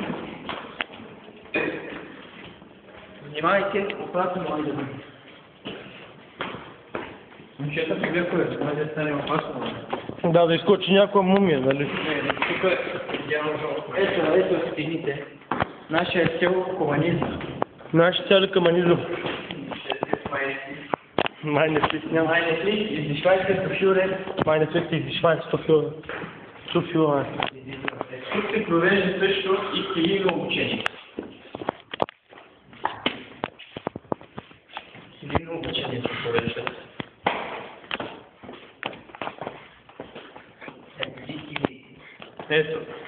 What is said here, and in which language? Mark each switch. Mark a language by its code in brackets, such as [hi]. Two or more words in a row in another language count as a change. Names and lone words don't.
[bg] Внимавайте, опасно може да бъде. Момчета се гледат, може да стане опасно. Да изкочи някоя мумия, нали? Тук ето стените. Нашия цел комунизъм. Наши цели комунизъм. [de] Meine Pflicht, ja. Meine Pflicht ist die Schweizer zu führen. Meine Pflicht ist die Schweiz zu führen. [bg] Тук се провежда също и килийно обучение. Килийно обучение се провежда. Ето.